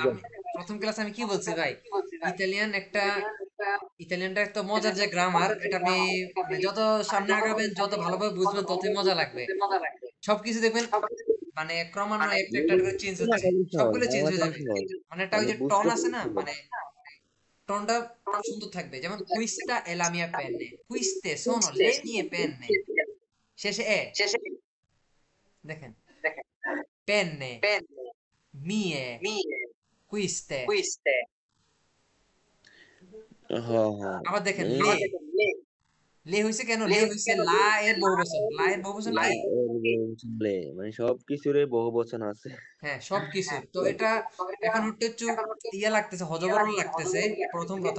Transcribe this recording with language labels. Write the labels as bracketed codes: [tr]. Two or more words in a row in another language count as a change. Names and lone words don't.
[bn] ভাই, আমি প্রথম ক্লাসে আমি কি বলছি ভাই, ইতালিয়ান একটা, ইতালিয়ানটা একটা মজার যে গ্রামার, এটা আপনি মানে যত সামনে আগাবেন যত ভালোভাবে বুঝবেন ততই মজা লাগবে। সবকিছু দেখবেন মানে ক্রমান্বয়ে একটা একটা করে চেঞ্জ হচ্ছে, বাংলাটাই সহজ, সবগুলো চেঞ্জ হয়ে বাংলাটাই যাবে। সহজ। মানে একটা ওই মানে যে টন বুঝতে আছে না, সুবিধা। মানে টনটা সুন্দর থাকবে। যেমন কুইস্টা এলা [it] mia penne, queste sono le mie penne, [bn] শেষে এ। দেখেন, [it] penne, mie, [bn] quiste। হ্যাঁ হ্যাঁ। আবার দেখেন মানে লে, লে হইছে কেন? লে হইছে লা এর বহুবচন। লা এর বহুবচন কি? লে মানে সবকিছুরই বহু বচন আছে। হ্যাঁ সবকিছুর। তো এটা এখন একটু একটু ইয়া লাগতেছে, হযবরল লাগতেছে প্রথম প্রথম,